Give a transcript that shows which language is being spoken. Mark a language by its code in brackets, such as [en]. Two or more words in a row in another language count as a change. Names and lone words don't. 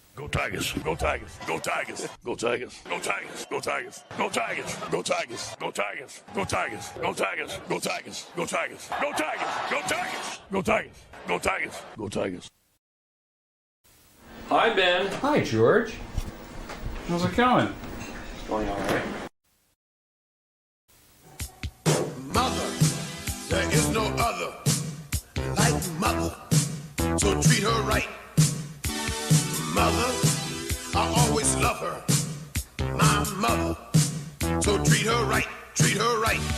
[en] Tigers, go Tigers, go Tigers, go Tigers, go Tigers, go Tigers, go Tigers, go Tigers, go Tigers, go Tigers, go Tigers, go Tigers, go Tigers, go Tigers, go Tigers, go Tigers, go Tigers, go Tigers. Hi, Ben. Hi, George. How's it going? It's going all right. Mother, there is no other like mother, so treat her right. Mother, I always love her, my mother, so treat her right, treat her right.